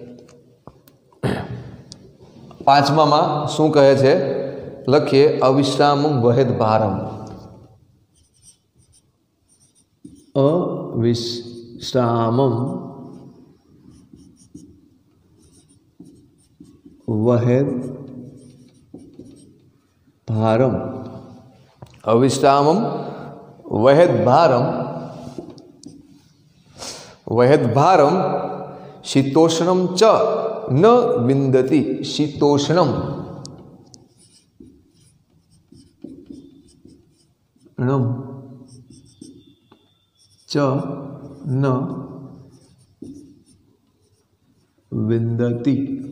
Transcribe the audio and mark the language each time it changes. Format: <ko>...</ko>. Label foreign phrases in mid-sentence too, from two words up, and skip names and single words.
<gu>5મામાં શું કહે છે લખીએ।</gu> <sa>अविश्रामं वहेद भारम। अविश्रामं वहेद भारम। अविश्रामं वहेद भारम। वहेद भारम शीतोष्णम च न विंदति। शीतोष्णम च न विंदति।</sa>